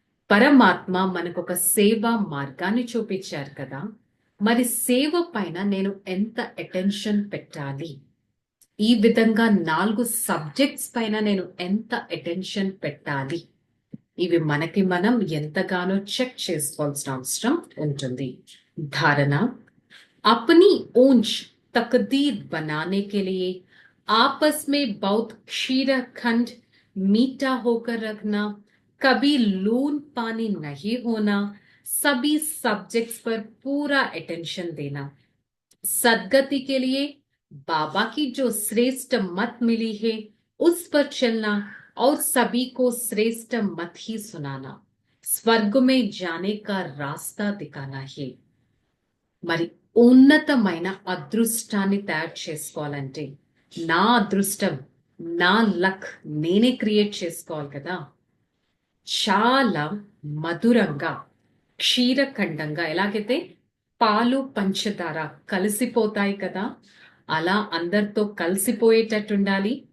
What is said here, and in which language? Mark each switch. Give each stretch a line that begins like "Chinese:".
Telugu: పరమాత్మ మనకు ఒక సేవా మార్గాన్ని చూపించారు కదా, మరి సేవ పైన నేను ఎంత అటెన్షన్ పెట్టాలి? ఈ విధంగా 4 సబ్జెక్ట్స్ పైన నేను ఎంత అటెన్షన్ పెట్టాలి? ఇవి మనకి మనం ఎంతగానో చెక్ చేసుకోవాల్సిన అవసరం ఉంటుంది.
Hindi: धारणा, अपनी ऊंच तकदीर बनाने के लिए आपस में बहुत क्षीरखंड मीठा होकर रखना, कभी लून पानी नहीं होना, सभी सब्जेक्ट्स पर पूरा अटेंशन देना, सदगति के लिए बाबा की जो श्रेष्ठ मत मिली है उस पर चलना और सभी को श्रेष्ठ मत ही सुनाना, स्वर्ग में जाने का रास्ता दिखाना है.
Telugu: మరి ఉన్నతమైన అదృష్టాన్ని తయారు చేసుకోవాలంటే నా అదృష్టం, నా లక్ నేనే క్రియేట్ చేసుకోవాలి కదా. చాలా మధురంగా, క్షీరఖండంగా, ఎలాగైతే పాలు పంచదార కలిసిపోతాయి కదా, అలా అందరితో కలిసిపోయేటట్టు ఉండాలి.